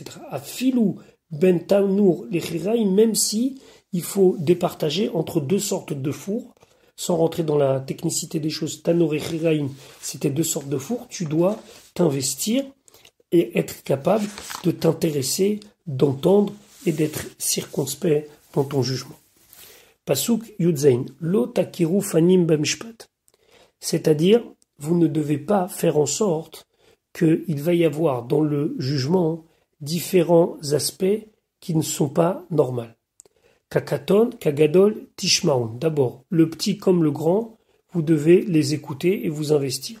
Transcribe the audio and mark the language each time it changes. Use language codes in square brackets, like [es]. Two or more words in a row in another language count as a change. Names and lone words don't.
[he] אפילו בין תנור [fr] les même si il faut départager entre deux sortes de fours, sans rentrer dans la technicité des choses, tanour et chiraïm, c'était deux sortes de fours, tu dois t'investir et être capable de t'intéresser, d'entendre et d'être circonspect dans ton jugement. [he] פסוק י"ז לא תכירו פנים במשפט. [fr] C'est-à-dire, vous ne devez pas faire en sorte qu'il va y avoir dans le jugement différents aspects qui ne sont pas normaux. [he] כקטן כגדול תשמעון. [fr] D'abord, le petit comme le grand, vous devez les écouter et vous investir.